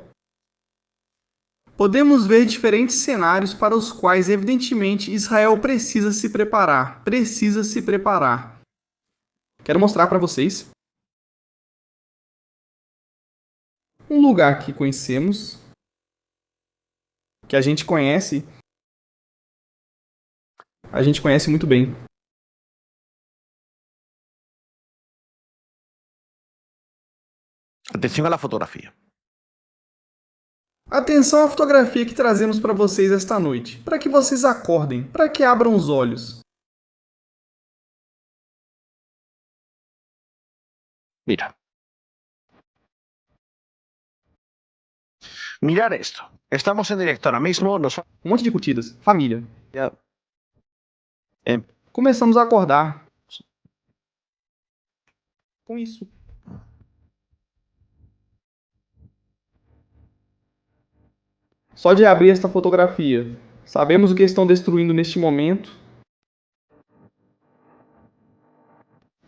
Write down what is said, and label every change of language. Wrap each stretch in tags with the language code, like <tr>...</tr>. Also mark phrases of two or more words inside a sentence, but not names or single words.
<pt>Podemos ver diferentes cenários para os quais, evidentemente, Israel precisa se preparar. Quero mostrar para vocês um lugar que conhecemos, que a gente conhece muito bem.</pt> <es>Atención a la fotografía.</es> <pt>Atenção à fotografia que trazemos para vocês esta noite, para que vocês acordem, para que abram os olhos.</pt> <es>Mira. Mirar esto. Estamos en directo ahora mismo.</es> <pt>Um monte de curtidas. Família.</pt> <es>Ya.</es> <pt>Começamos a acordar. Com isso. Só de abrir esta fotografia, sabemos o que estão destruindo neste momento.</pt>